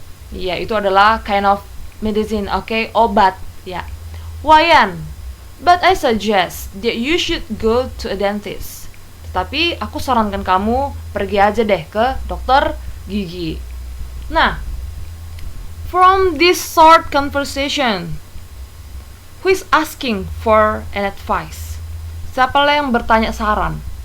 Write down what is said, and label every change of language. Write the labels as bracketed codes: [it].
[id] Ya, itu adalah [en] kind of medicine, [id] oke, obat, ya. [en] Wayan, but I suggest that you should go to a dentist. [id] Tetapi aku sarankan kamu pergi aja deh ke dokter gigi. [en] Nah, from this short conversation, who is asking for an advice? [id] Siapalah yang bertanya saran?